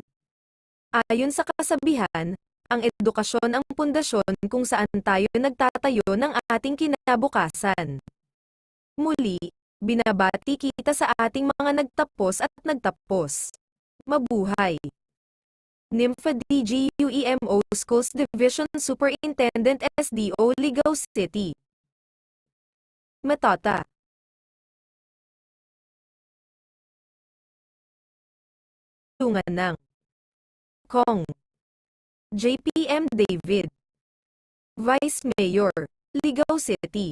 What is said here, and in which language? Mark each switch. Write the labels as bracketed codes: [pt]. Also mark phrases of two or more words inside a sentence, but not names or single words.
[tl] Ayon sa kasabihan, ang edukasyon ang pundasyon kung saan tayo nagtatayo ng ating kinabukasan. Muli, binabati kita sa ating mga nagtapos at nagtapos. Mabuhay! [en] Nympha DGUEMO Schools Division Superintendent SDO Ligao City. Matata. [tl] Tulungan ng Kong JPM David, Vice Mayor, Ligao City.